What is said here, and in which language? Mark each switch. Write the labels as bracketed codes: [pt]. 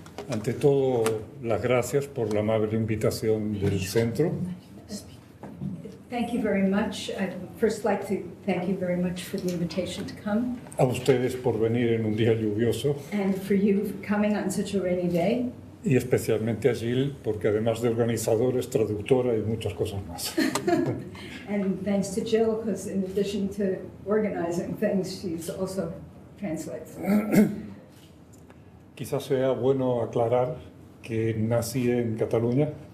[es] Ante todo, las gracias por la amable invitación del centro [en] Thank you very much. I'd first like to thank you very much for the invitation to come [es] A ustedes por venir en un día lluvioso [en] and for you coming on such a rainy day. [es] y especialmente a Jill porque además de organizadora es traductora y muchas cosas más. [en] And thanks to Jill, because in addition to organizing things, she's also translates. [es] Quizás sea bueno aclarar que nací en Cataluña,